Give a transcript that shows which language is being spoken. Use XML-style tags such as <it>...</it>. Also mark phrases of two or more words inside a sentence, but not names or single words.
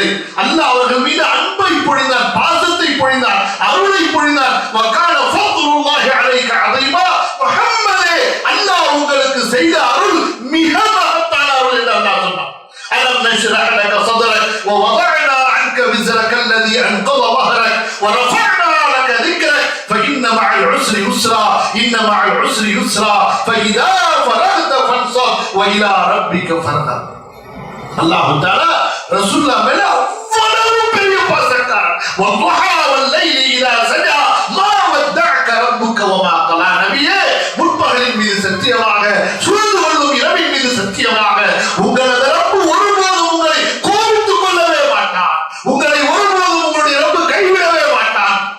<ta>அல்லாஹ் அவர்கள் மீது அன்பை பொழிந்தார், பாசத்தை பொழிந்தார், அருளை பொழிந்தார்.</ta> <ar>وكان فضل الله عليك عظيما.</ar> <ta>முஹம்மதே, அல்லாஹ் உங்களுக்கு செய்த அருள் மிக மகத்தான அருள் என்று அல்லாஹ் சொன்னார்.</ta> <ar>ألم نشرح لك صدرك و وضعنا عنك وزرك الذي أنقض ظهرك ورفعنا لك ذكرك فإن مع العسر يسرا إن مع العسر يسرا فإذا فرغت فانصب وإلى ربك فارغب.</ar> <ta>அல்லாஹ் தஆலா ரசூலுல்லாஹ் மேல அவ்வளவு பெரிய பாசக்காரர்.</ta> <ar>والضحى والليل إذا سجى ما ودعك ربك وما قلى.</ar> <ta>நபியே, முற்பகலின் மீது சத்தியமாக, சூழ்ந்து கொள்ளும் இரவின் மீது சத்தியமாக, உங்களது ரப்பு ஒருபோதும் உங்களை கோபித்துக் கொள்ளவே மாட்டான், உங்களை ஒருபோதும் உங்களுடைய ரப்பு கைவிடவே மாட்டான்.</ta>